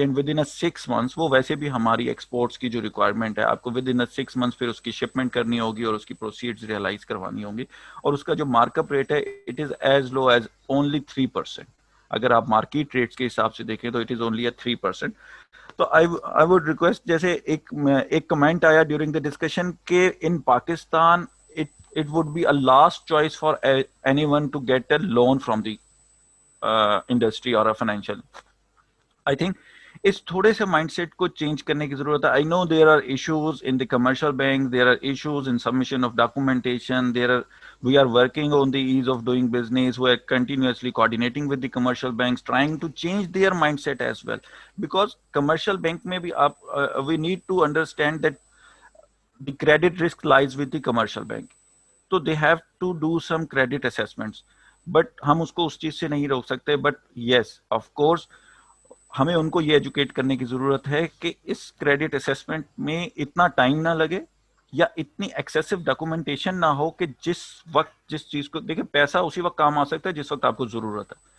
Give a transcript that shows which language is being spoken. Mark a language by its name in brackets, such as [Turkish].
[Urdu] And with in 6 months, وہ ویسے بھی ہماری ایکسپورٹس کی جو ریکوائرمنٹ ہے آپ کو ود ان 6 months پھر اس کی شپمنٹ کرنی ہوگی اور اس کی پروسیڈز ریئلائز کروانی ہوگی, اور اس کا جو مارک اپ ریٹ ہے it is as love as only 3%. اگر آپ مارکیٹ ریٹس کے حساب سے دیکھیں تو اٹ از اونلی 3%. [English] تو I would request, جیسے ایک کمنٹ آیا ڈیورنگ دا ڈسکشن کہ in Pakistan it would be a last choice for anyone to get a loan from the industry or a financial. [Urdu] I think اس تھوڑے سے مائنڈ سیٹ کو change کرنے کی ضرورت ہے. [English] I know there are issues in the commercial bank, there are issues in submission of documentation, we are working on the ease of doing business. We are continuously coordinating with the commercial banks, trying to change their mindset as well. Because commercial bank may be up, we need to understand that the credit risk lies with the commercial bank. So they have to do some credit assessments. [Urdu] But ہم اس کو اس چیز سے نہیں روک سکتے. But yes, of course, ہمیں ان کو یہ ایجوکیٹ کرنے کی ضرورت ہے کہ اس کریڈٹ اسیسمنٹ میں اتنا ٹائم نہ لگے یا اتنی ایکسیسو ڈاکومنٹیشن نہ ہو کہ جس وقت جس چیز کو دیکھیں, پیسہ اسی وقت کام آ سکتا ہے جس وقت آپ کو ضرورت ہے.